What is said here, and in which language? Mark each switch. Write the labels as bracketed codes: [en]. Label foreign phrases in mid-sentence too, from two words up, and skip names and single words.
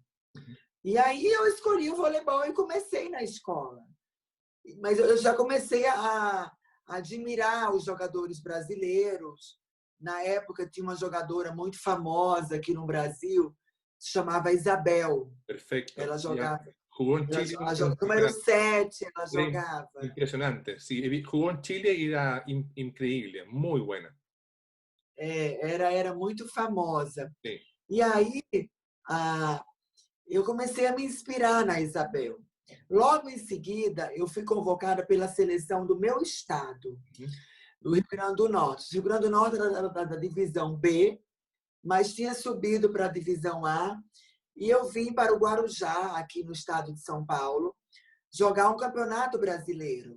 [pt] E aí eu escolhi o voleibol e comecei na escola. Mas eu já comecei a admirar os jogadores brasileiros. Na época tinha uma jogadora muito famosa aqui no Brasil, se chamava Isabel. Perfeito. Ela jogava. [es] Jugó en Chile. [pt] Número 7, ela jogava. [es] Impresionante. Sí, jugó en Chile y era increíble, muy buena. [pt] Era muito famosa. Sim. E aí eu comecei a me inspirar na Isabel. Logo em seguida, eu fui convocada pela seleção do meu estado, do Rio Grande do Norte. O Rio Grande do Norte era da divisão B, mas tinha subido para a divisão A, e eu vim para o Guarujá, aqui no estado de São Paulo, jogar um campeonato brasileiro.